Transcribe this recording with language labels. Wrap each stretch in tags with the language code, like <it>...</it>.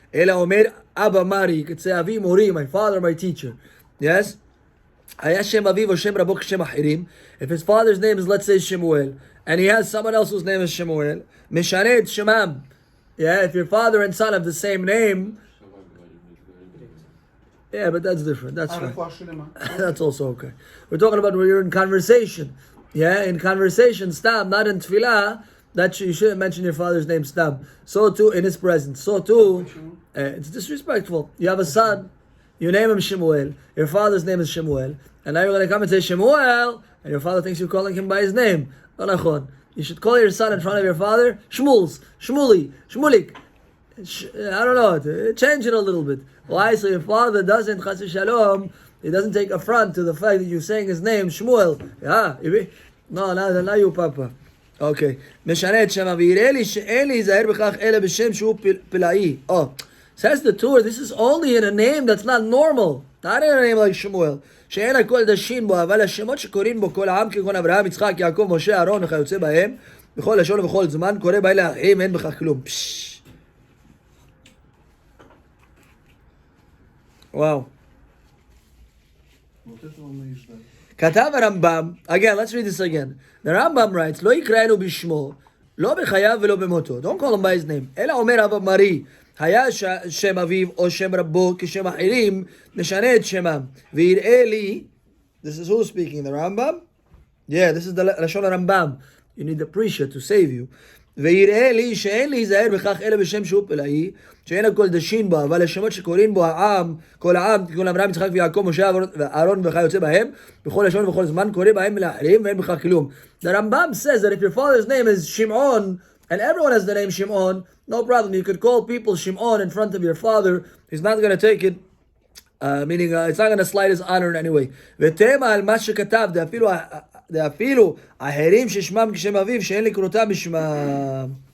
<he>אלא אומר אבא מרי.</he> <en>You could say</en> <he>אבי מורי,</he> <en>my father, my teacher. Yes?</en> <he>היה שם אביו או שם רבו כשם אחרים.</he> <en>If his father's name is, let's say, Shemuel, and he has someone else whose name is Shemuel,</en> <he>משנה את שמם.</he> <en>Yeah, if your father and son have the same name, yeah, but that's different. That's fine. That's also okay. We're talking about when you're in conversation. Yeah, in conversation, stam, not in tefillah, that you shouldn't mention your father's name, stam. So too, in his presence. So too, it's disrespectful. You have a son, you name him Shemuel, your father's name is Shemuel, and now you're going to come and say Shemuel, and your father thinks you're calling him by his name. No, nachon. You should call your son in front of your father Shmuels, Shmuli, Shmulik. I don't know, change it a little bit. Why? So your father doesn't, chas v'shalom, he doesn't take affront to the fact that you're saying his name, Shmuel. Yeah, no, not you, Papa. Okay.</en> <he>משנה את שמה, ויראה לי שאין להיזהר בכך אלא בשם שהוא פלאי.</he> <en>Oh. Says the Torah, this is only in a name that's not normal. Not in a name like Shemuel.</en> <he>שאין הכל דשין בו, אבל השמות שקוראים בו כל העם, כגון אברהם, יצחק, יעקב, משה, אהרון, וכיוצא בהם, בכל לשון ובכל זמן, קורא בהם לאחים, אין בכך כלום.</he> <en>וואו.</en> <he>כתב הרמב"ם,</he> <en>again, let's read this again. The Rambam writes,</en> <he>לא יקראנו בשמו, לא בחייו ולא במותו.</he> <en>Don't call him by his name.</en> <he>אלא אומר אבא מרי, היה שם אביו או שם רבו כשם אחרים, נשנה את שמם. ויראה לי,</he> <en>this is who speaking, the Rambam? Yeah, this is the לשון הרמב"ם. You need the preacher to save you. ויראה לי שאין להיזהר בכך אלא בשם שהוא פלאי, שאין הכל דשין בו, אבל השמות שקוראים בו העם, כל העם, כגון אברהם, יצחק ויעקב, משה, אהרון וכיוצא בהם, בכל לשון ובכל זמן קורא בהם לאחרים ואין בכך כלום. The Rambam says that if your father's name is Shimon, and everyone has the name Shimon, no problem. You could call people Shimon in front of your father. He's not going to take it, meaning it's not going to slight his honor in any way.</en> <he>ותמה על מה שכתב, דאפילו ההרים ששמם כשם אביו, שאין לקרותם בשמם.</he>